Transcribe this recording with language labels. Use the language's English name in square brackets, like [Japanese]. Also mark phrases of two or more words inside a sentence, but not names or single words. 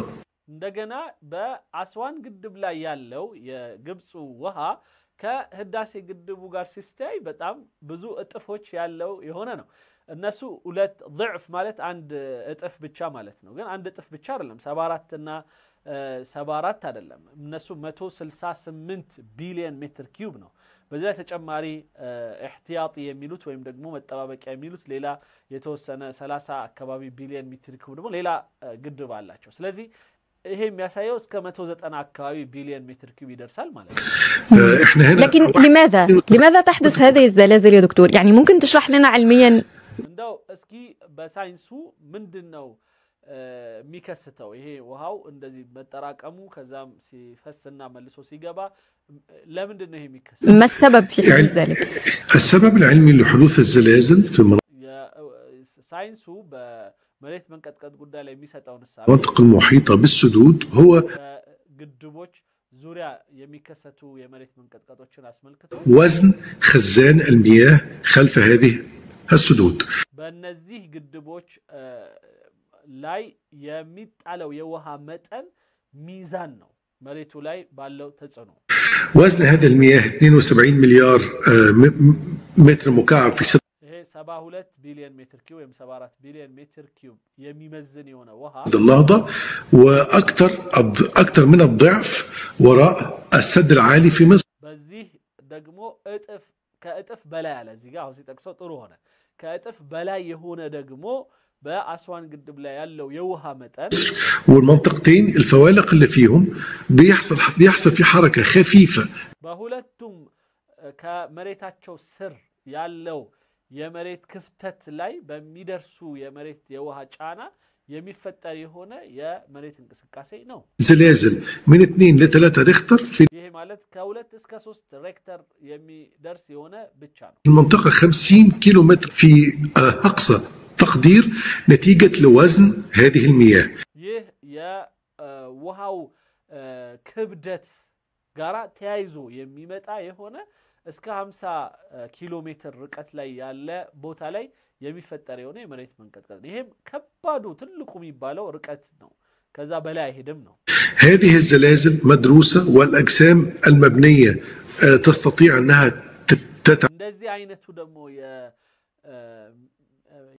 [Amharic] እንደገና በአስዋን ግድብ ላይ ያለው የግብጽ ውሃ ከህዳሴ ግድቡ ጋር ሲስተይ በጣም ብዙ እጥፎች ያለው የሆነ ነው እነሱ ሁለት ضعف ማለት አንድ እጥፍ ብቻ ማለት ነው ግን አንድ እጥፍ ብቻ አይደለም 74 እና 74 አይደለም እነሱ 168 ቢሊዮን ሜትር ኪዩብ ነው በዛ ተጨማሪ احتياطي የሚሉት ወይም ደግሞ መጠባበቂያ የሚሉት ሌላ የተወሰነ 30 አካባቢ ቢሊዮን ሜትር ኪዩብ ደግሞ ሌላ ግድብ አላቸው ስለዚህ ይሄ የሚያሳየው እስከ 190 አካባቢ ቢሊዮን ሜትር ኪዩብ ይደርሳል ማለት ነው [Arabic] لكن لماذا تحدث هذه الزلازل يا دكتور يعني ممكن تشرح لنا علميا [Amharic] እንደው እስኪ በሳይንሱ ምንድነው ሚከስተው ይሄ ውሃው እንደዚህ መጠራቀሙ ከዛም ሲፈስና መልሶ ሲገባ ለምንድን ነው ይሄ የሚከስተው [Arabic] ما السبب في ذلك السبب العلمي لحدوث الزلازل في [Amharic] ሳይንሱ በመሬት መንቀጥቀጥ ጉዳይ ላይ የሚሰጠውን [Arabic] المناطق المحيطة بالسدود هو [Amharic] ግድቦች ዙሪያ የሚከሰቱ የመሬት መንቀጥቀጦችን አስመልክቶ [Arabic] وزن خزان المياه خلف هذه السدود [Amharic] በእነዚህ ግድቦች ላይ የሚጣለው የውሃ መጠን ሚዛን ነው መሬቱ ላይ ባለው ተጽዕኖ [Arabic] وزن هذا المياه 72 مليار متر مكعب في 72 بليون متر كيوب 74 بليون متر كيوب [Amharic] የሚመዝን የሆነ ውሃ [Arabic] النهضة واكثر من الضعف وراء السد العالي في مصر [Amharic] በዚህ ደግሞ ከእጥፍ በላይ አለ እዚህ ጋር አሁን ሲጠቅሰው ጥሩ ሆነ ከእጥፍ በላይ የሆነ ደግሞ በአስዋን ግድብ ላይ ያለው የውሃ መጠን [Arabic] والمنطقتين الفوالق اللي فيهم بيحصل في حركة خفيفة [Amharic] በሁለቱም ከመሬታቸው ስር ያለው የመሬት ክፍተት ላይ በሚደርሱ የመሬት የውሃ ጫና የሚፈጠር የሆነ የመሬት እንቅስቃሴ ነው [Arabic] زلازل من 2 ل 3 ريختر في [Amharic] ይሄ ማለት ከ2 እስከ 3 ሬክተር የሚደርስ የሆነ ብቻ ነው [Arabic] المنطقة 50 كيلومتر في أقصى تقدير نتيجة لوزن هذه المياه [Amharic] ይህ የውሃው ክብደት ጋራ ተያይዞ የሚመጣ የሆነ እስከ 50 ኪሎ ሜትር ርቀት ላይ ያለ ቦታ ላይ የሚፈጠር የሆነ የመሬት መንቀጥቀጥ ይሄም ከባዱ ትልቁ የሚባለው ርቀት ነው ከዛ በላይ አይሄድም ነው። [Arabic] هذه الزلازل مدروسة والأجسام المبنية تستطيع أنها [Amharic] እንደዚህ አይነቱ ደግሞ